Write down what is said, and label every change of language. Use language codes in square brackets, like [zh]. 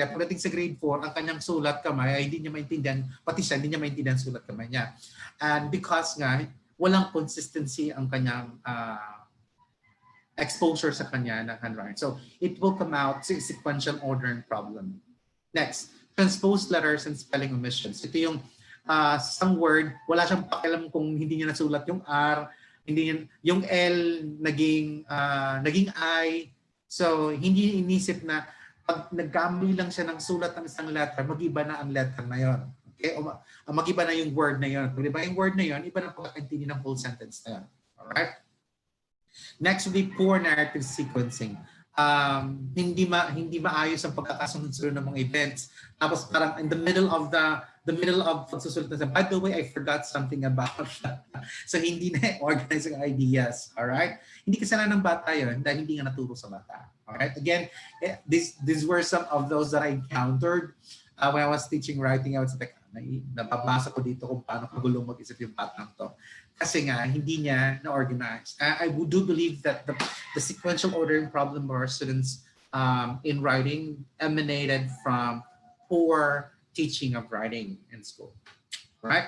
[tl] Kaya pagdating sa grade 4, ang kanyang sulat kamay ay hindi niya maintindihan, pati siya hindi niya maintindihan sulat kamay niya. [en] And because [tl] nga, walang consistency ang kanyang exposure sa kanya ng handwriting. [en] So it will come out to sequential ordering problem. Next, transposed letters and spelling omissions. [tl] Ito yung isang word, wala siyang pakialam kung hindi niya nasulat yung R, hindi niya, yung L naging I. So hindi inisip na pag nagkamali lang siya ng sulat ng isang letter, mag-iba na ang letter na yon. Okay? O mag-iba na yung word na yon. Kung iba yung word na yon, iba na pagkakaintindi ng whole sentence na yon. Alright? [en] Next would be poor narrative sequencing. [tl] Hindi maayos ang pagkakasunod-sunod ng mga events. Tapos parang [en] in the middle of [tl] pagsusulat na, [en] by the way, I forgot something about that. [tl] So hindi na organize ang ideas. Alright? Hindi kasalanan ng bata yun dahil hindi nga naturo sa bata. [en] Alright? Again, these were some of those that I encountered when I was teaching writing. I was like, [tl] nababasa ko dito kung paano kagulong mag-isip yung batang to. Kasi nga, hindi niya na-organize. [en] I do believe that the sequential ordering problem of our students in writing emanated from poor teaching of writing in school. Right?